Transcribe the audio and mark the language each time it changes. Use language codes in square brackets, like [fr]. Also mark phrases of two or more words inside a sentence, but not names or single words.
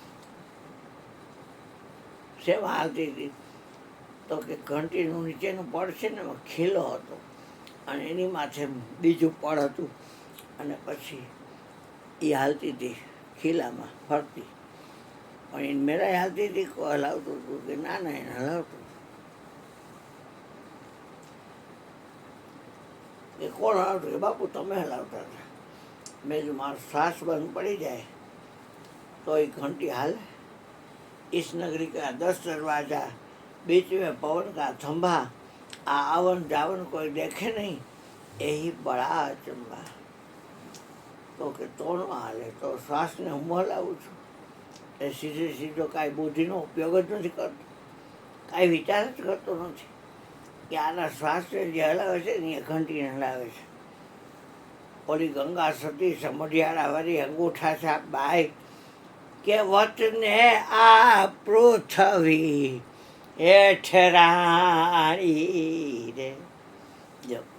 [gu] શેમાં હાલતી હતી તો કે ઘંટીનું નીચેનું પડ છે ને એમાં ખીલો હતો અને એની માથે બીજું પડ હતું અને પછી એ હાલતી હતી ખીલામાં ફરતી પણ એને મેળાએ હાલતી હતી કોઈ હલાવતું હતું કે ના ના એને હલાવતું કે કોણ હલાવતું કે બાપુ તમે હલાવતા હતા મેં જો મારો શ્વાસ બંધ પડી જાય તો એ ઘંટી હાલે [hi] इस नगरी का 10 दरवाजा बीच में पवन का थंभा आवन जावन कोई देखे नहीं यही बड़ा अचंबा [gu] तो કે તોનો હાલે તો શ્વાસને હું હલાવું છું એ સીધો કાંઈ બુદ્ધિનો ઉપયોગ જ નથી કરતો કાંઈ વિચાર જ કરતો નથી કે આના શ્વાસને જે હલાવે છે ને એ ઘંટીને હલાવે છે ઓલી ગંગા સતી સમઢિયાળાવાળી અંગૂઠા છાપ બાઈ કે વતને આ પૃથ્વી હેઠ રાણી રે જો